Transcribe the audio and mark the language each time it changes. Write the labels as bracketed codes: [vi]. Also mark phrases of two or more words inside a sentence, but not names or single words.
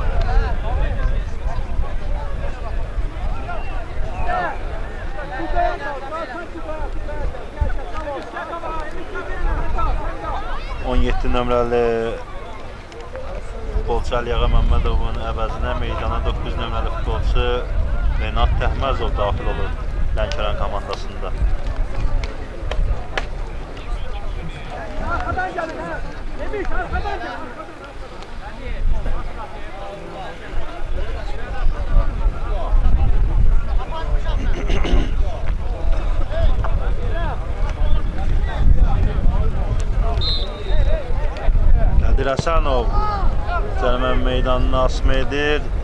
[az] Nömrəli futbolçu Əliyağa Məmmədovun əvəzinə meydana 9 nömrəli futbolçu Renat Təhməzov daxil olur Lənkəran komandasında. [tr] Arkadan gelin ha. Yemiş arkadan gelin. [az] Qədir Həsənov cərimə meydanını asma edir.